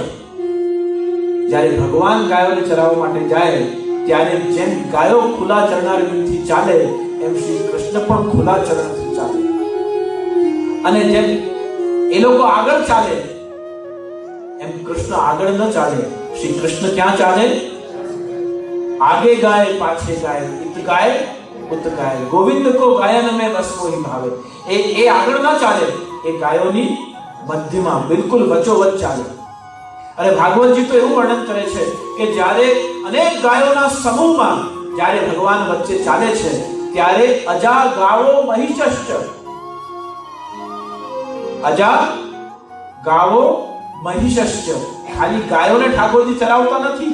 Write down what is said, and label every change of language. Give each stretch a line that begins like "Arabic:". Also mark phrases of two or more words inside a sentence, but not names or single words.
Gujarati: જ્યારે ભગવાન ગાયોને ચરાવવા માટે જાય ત્યારે જેમ ગાયો ખુલ્લા ચરણારવિંદથી ચાલે એમ શ્રી કૃષ્ણ પણ ખુલ્લા ચરણથી ચાલે. અને જેમ એ લોકો આગળ ચાલે એમ કૃષ્ણ આગળ ન ચાલે. શ્રી કૃષ્ણ ક્યાં ચાલે?
Hindi: आगे गाय पाछे गाय, इत गाय उत गाय, गोविंद को गायन में बस वही भावे.
Gujarati: એ આગળ ન ચાલે, એ ગાયોની મધ્યમાં બિલકુલ વચ્ચોવચ ચાલે. અને ભાગવતજી તો એવું વર્ણન કરે છે કે જ્યારે અનેક ગાયોના સમૂહમાં જ્યારે ભગવાન વચ્ચે ચાલે છે ત્યારે
Sanskrit: अजा गावो महिषश्च, अजा गावो महिषश्च,
Gujarati: ખાલી ગાયોને ઠાકોરજી ચરાવતા નથી.